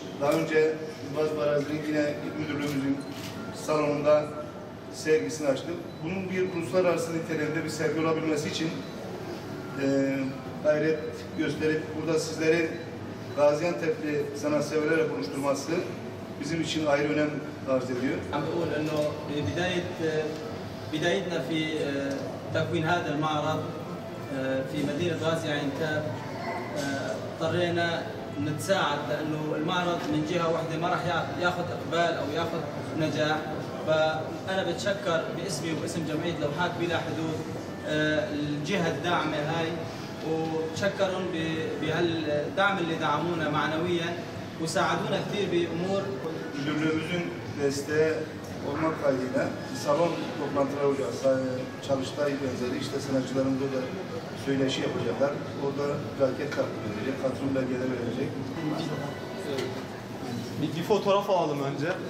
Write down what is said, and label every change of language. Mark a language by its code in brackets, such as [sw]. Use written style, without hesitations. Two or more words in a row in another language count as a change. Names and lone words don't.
[tr] Daha önce Dilbaz Barazi'nin yine müdürlüğümüzün salonunda sergisini açtık. Bunun bir uluslararası niteliğinde bir sergi olabilmesi için gayret gösterip burada sizleri Gaziantep'li sanatseverlerle buluşturması bizim için ayrı önem arz ediyor. [ar] عم بقول انه بدايتنا في تكوين هذا المعرض في مدينة غازي عنتاب اضطرينا نتساعد لانه المعرض من جهة واحدة ما راح ياخذ اقبال او ياخذ نجاح. فانا بتشكر باسمي وباسم جمعية لوحات بلا حدود الجهة الداعمة هاي وبتشكرهم بهالدعم اللي دعمونا معنويا وساعدونا كثير بامور. [tr] Müdürlüğümüzün desteği olmak kaydıyla salon toplantıları olacak. Çalıştay benzeri işte sanatçılarımız da söyleşi yapacaklar. Orada plaket takdim edilecek, katılım belgeleri verecek. Bir fotoğraf alalım önce.